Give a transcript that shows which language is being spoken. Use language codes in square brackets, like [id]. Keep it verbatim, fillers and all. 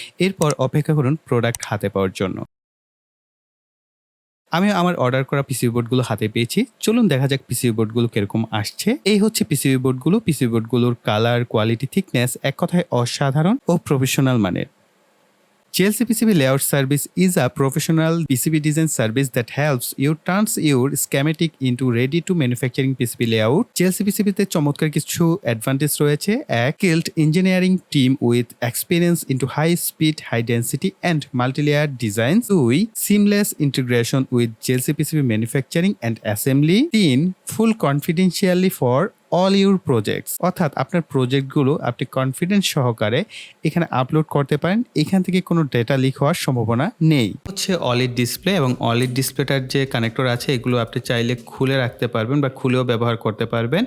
[bn] এরপর অপেক্ষা করুন প্রোডাক্ট হাতে পাওয়ার জন্য। আমি আমার অর্ডার করা পিসিবি বোর্ডগুলো হাতে পেয়েছি। চলুন দেখা যাক পিসিবি বোর্ডগুলো কিরকম আসছে। এই হচ্ছে পিসিবি বোর্ডগুলো। পিসিবি বোর্ডগুলোর কালার, কোয়ালিটি, থিকনেস এক কথায় অসাধারণ ও প্রফেশনাল মানের। [en] JLC PCB layout service is a professional PCB design service that helps you turns your schematic into ready to manufacturing PCB layout. [bn] JLC পিসিবিতে চমৎকার কিছু অ্যাডভান্টেজ রয়েছে। [en] এক, skilled engineering team with experience into high speed, high density and multi-layer designs. দুই, seamless integration with JLC PCB manufacturing and assembly. [bn] তিন, [en] full confidentiality for all your projects, [bn] অর্থাৎ আপনার প্রজেক্টগুলো আপনি কনফিডেন্স সহকারে এখানে আপলোড করতে পারেন। এখান থেকে কোনো ডেটা লিক হওয়ার সম্ভাবনা নেই। হচ্ছে অলিড ডিসপ্লে, এবং অলিড ডিসপ্লেটার যে কানেক্টর আছে এগুলো আপনি চাইলে খুলে রাখতে পারবেন বা খুলেও ব্যবহার করতে পারবেন।